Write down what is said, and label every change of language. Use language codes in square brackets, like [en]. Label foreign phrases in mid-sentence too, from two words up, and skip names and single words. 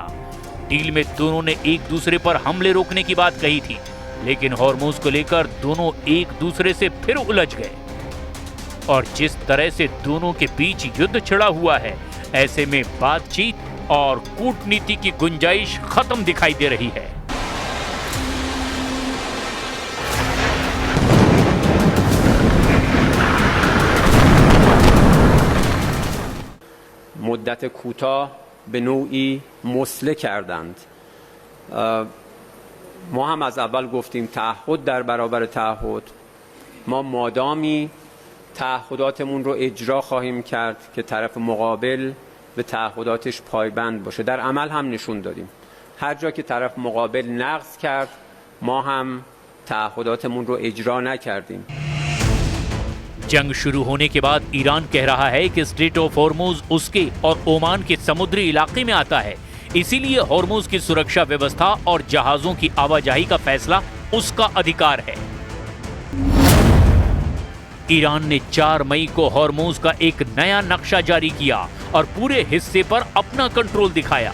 [hi] डील में दोनों ने एक दूसरे पर हमले रोकने की बात कही थी, लेकिन हॉर्मुज को लेकर दोनों एक दूसरे से फिर उलझ गए। और जिस तरह से दोनों के बीच युद्ध छिड़ा हुआ है, ऐसे में बातचीत और कूटनीति की गुंजाइश खत्म दिखाई दे रही है। [fa] مدت کوتاه به نوعی مسله کردند. ما هم از اول گفتیم تعهد در برابر تعهد. ما مادامی تعهداتمون رو اجرا خواهیم کرد که طرف مقابل به تعهداتش پایبند باشه. در عمل هم نشون دادیم. هر جا که طرف مقابل نقض کرد ما هم تعهداتمون رو اجرا نکردیم. [hi] जंग शुरू होने के बाद ईरान कह रहा है कि स्ट्रेट ऑफ हॉर्मुज उसके और ओमान के समुद्री इलाके में आता है, इसीलिए हॉर्मुज की सुरक्षा व्यवस्था और जहाजों की आवाजाही का फैसला उसका अधिकार है। ईरान ने 4 मई को हॉर्मुज का एक नया नक्शा जारी किया और पूरे हिस्से पर अपना कंट्रोल दिखाया।